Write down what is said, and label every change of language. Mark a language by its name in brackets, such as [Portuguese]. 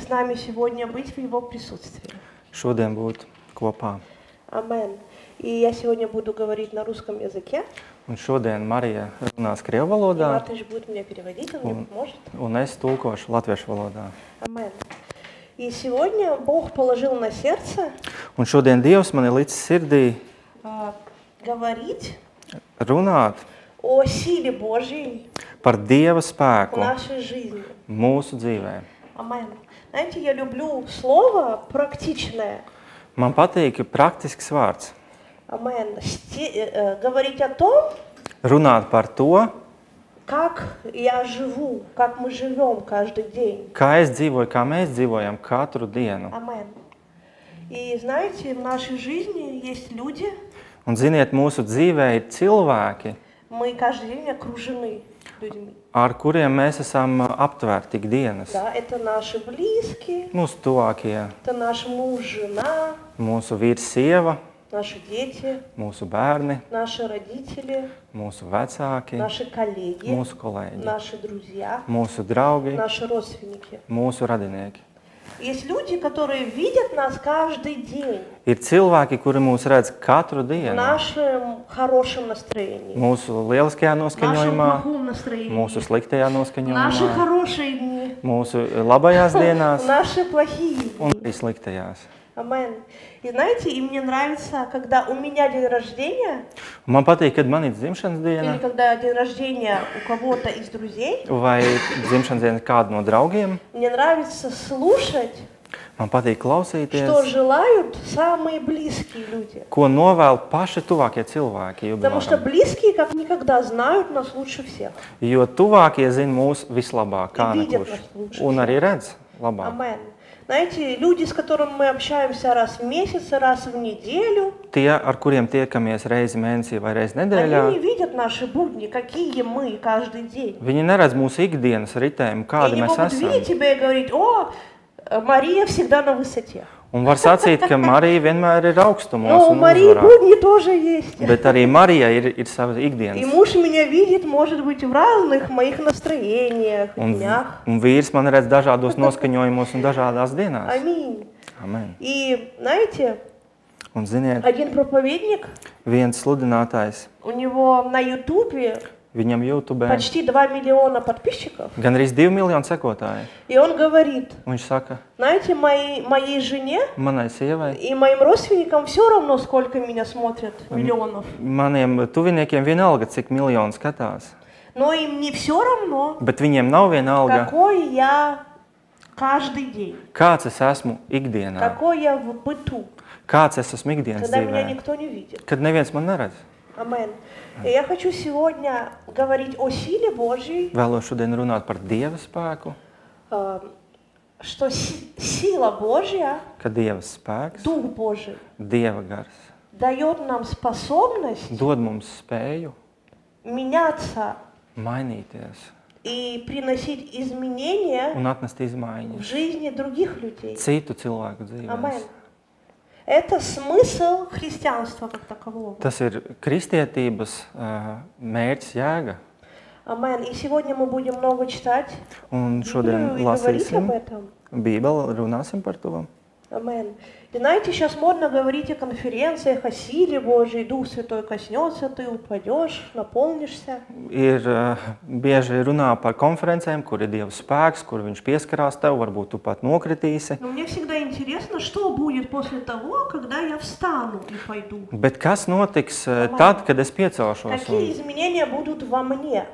[Russian] с нами сегодня быть в Его присутствии. [Latvian] Šodien būt kopā. [Russian] Амен. И я сегодня буду говорить на русском языке. [Latvian] Un šodien Marija runās krievu [Russian] И [Latvian] valodā, [Russian] Матыш будет мне переводить, он мне поможет. [Latvian] un es tulkošu latviešu valodā. [Russian] Амен. И сегодня Бог положил на сердце [Latvian] Un šodien Dievs man ir licis sirdī [Russian] говорить [Latvian] runāt [Russian] о силе Божьей [Latvian] par Dieva [Russian] в [Latvian] spēku [Russian] нашей жизни. [Latvian] mūsu dzīvē. [Russian] Амен. Знаете, я люблю слово практичное. [Latvian] Man patīk praktisks vārds. [Russian] Амен. Говорить о том, [Latvian] Runāt par to, [Russian] как я живу, как мы живем каждый день. [Latvian] kā es dzīvoju, kā mēs dzīvojam katru dienu. [Russian] Амен. И знаете, в нашей жизни есть люди, [Latvian] Un ziniet, mūsu dzīvē ir cilvēki, [Russian] мы каждый день окружены людьми. [Latvian] ar kuriem mēs esam aptvērti ikdienas. [Russian] Да, это наши близкие, [Latvian] Mūsu tuvākie, [Russian] это наш муж, жена, [Latvian] mūsu vīrs, sieva, [Russian] наши дети, [Latvian] mūsu bērni, [Russian] наши родители, [Latvian] mūsu vecāki, [Russian] наши коллеги, [Latvian] mūsu kolēģi, [Russian] наши друзья, [Latvian] mūsu draugi, [Russian] наши родственники. [Latvian] mūsu radinieki. [Russian] Есть люди, которые видят нас каждый день [Latvian] Ir cilvēki, kuri mūs redz katru [Russian] в [Latvian] dienu, [Russian] нашем хорошем настроении, [Latvian] mūsu lieliskajā [Russian] в нашем [Latvian] noskaņojumā, [Russian] плохом настроении, [Latvian] mūsu sliktajā [Russian] в наши [Latvian] noskaņojumā, [Russian] хорошие дни, [Latvian] mūsu labajās [Russian] в [Latvian] dienās [Russian] наши плохие [Latvian] un [Russian] дни. [Latvian] arī sliktajās. [Russian] Амен. И знаете, и мне нравится, когда у меня день рождения, [Latvian] Man patīk, kad man ir dzimšanas [Russian] или [Latvian] diena [Russian] когда день рождения у кого-то из друзей, [Latvian] vai dzimšanas diena kāda no draugiem. [Russian] мне нравится слушать, [Latvian] Man patīk [Russian] что [Latvian] klausīties, [Russian] желают самые близкие люди. [Latvian] ko novēl paši tuvākie cilvēki. [Russian] Потому что близкие как никогда знают нас лучше всех. [Latvian] Jo tuvākie zina mūs vislabāk, kā [Russian] И видят [Latvian] nekurš. [Russian] нас лучше [Latvian] Un [Russian] всех. [Latvian] arī redz labāk. [Russian] Амен. Знаете, люди, с которыми мы общаемся раз в месяц, раз в неделю, [Latvian] Tie, ar kuriem tiekamies reizi mēnesī vai reizi [Russian] они не [Latvian] nedēļā, [Russian] видят наши будни, какие мы каждый день. [Latvian] viņi neredz mūsu ikdienas ritējumu, [Russian] И [Latvian] kādi [Russian] они [Latvian] mēs [Russian] могут [Latvian] esam. [Russian] видеть тебя и говорить: о, Мария всегда на высоте. [Latvian] Un var sacīt, ka Marija vienmēr ir augstumos [Russian] Но у [Latvian] un [Russian] Марии [Latvian] uzvarā. [Russian] будни тоже есть. [Latvian] Bet arī Marija ir savas [Russian] И [Latvian] ikdienas. [Russian] муж меня видит, может быть, в разных моих настроениях, днях. [Latvian] Un vīrs man redz dažādos noskaņojumos un dažādās dienās. [Russian] Аминь. [Latvian] Amen. [Russian] И знаете, [Latvian] Un ziniet, [Russian] один проповедник, [Latvian] viens sludinātājs, [Russian] у него на Ютубе [Latvian] viņam YouTube [Russian] почти 2 миллиона подписчиков. [Latvian] gan arī 2 miljoni sekotāji. [Russian] И он говорит: [Latvian] Viņš saka, [Russian] знаете, моей жене [Latvian] manai sievai, [Russian] и моим родственникам все равно, сколько меня смотрят, миллионов. [Latvian] maniem tuviniekiem vienalga, cik miljoni skatās. [Russian] Но им не все равно, [Latvian] Bet viņiem nav vienalga, [Russian] какой я каждый день. [Latvian] Kāds es esmu ikdienā? [Russian] Какой я в быту. [Latvian] Kāds es esmu ikdienas [Russian] Когда меня [Latvian] dzīvē? [Russian] никто не видит. [Latvian] Kad neviens man neredz. [Russian] Амен. И я хочу сегодня говорить о силе Божьей. [Latvian] Vēlos šodien runāt par Dieva spēku. [Russian] Что сила Божья, [Latvian] Ka Dieva spēks, [Russian] Дух Божий, [Latvian] Dieva gars, [Russian] дает нам способность [Latvian] dod mums spēju [Russian] меняться [Latvian] mainīties [Russian] и приносить изменения [Latvian] un atnest [Russian] в [Latvian] izmaiņas [Russian] жизни других людей. [Latvian] citu cilvēku dzīvēs. [Russian] Это смысл христианства как такового. [Latvian] Tas ir kristietības mērķis, jēga. [Russian] Амен. И сегодня мы будем много читать [Latvian] Un šodien [Russian] Библию и говорить об этом. [Latvian] Bībeli, runāsim par to. [Russian] Амен. И знаете, сейчас модно говорить о конференциях, о силе Божьей, Дух Святой коснется, ты упадешь, наполнишься. [Latvian] Ir bieži runā par konferencēm, kur ir Dieva spēks, kur viņš pieskarās tev, varbūt tu pat nokritīsi. [Russian] Но мне всегда интересно, что будет после того, когда я встану и пойду. [Latvian] Bet kas notiks tad, kad es piecelšos? [Russian] Какие изменения будут во мне?